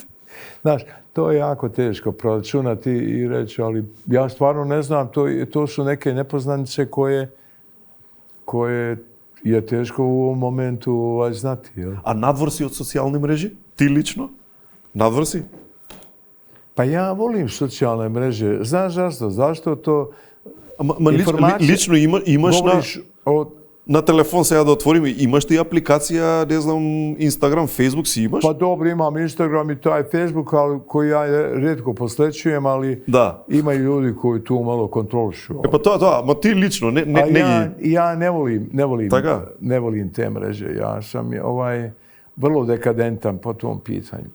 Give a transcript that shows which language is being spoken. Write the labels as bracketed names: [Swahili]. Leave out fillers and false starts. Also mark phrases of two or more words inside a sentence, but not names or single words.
[Bosnian] Znaš, to je jako teško proračunati i reći, ali ja stvarno ne znam, to su neke nepoznanice koje je teško u ovom momentu znati. Jel? [Macedonian] А надвор си од социјалне мреже? Ти лично? Надвор си? [Bosnian] Pa ja volim socijalne mreže. Znaš zašto? Zašto to... [Macedonian] Лично имаш на телефон сега да отворим, имаш ти апликација, не знам, Instagram, Facebook си имаш? [Bosnian] Pa dobro, imam Instagram i taj Facebook, ali koji ja rijetko posvećujem, ali imaju ljudi koji tu malo kontrolišu. [Macedonian] Па то, ма ти лично, [Bosnian] ja ne volim te mreže. Ja sam vrlo dekadentan po tom pitanju.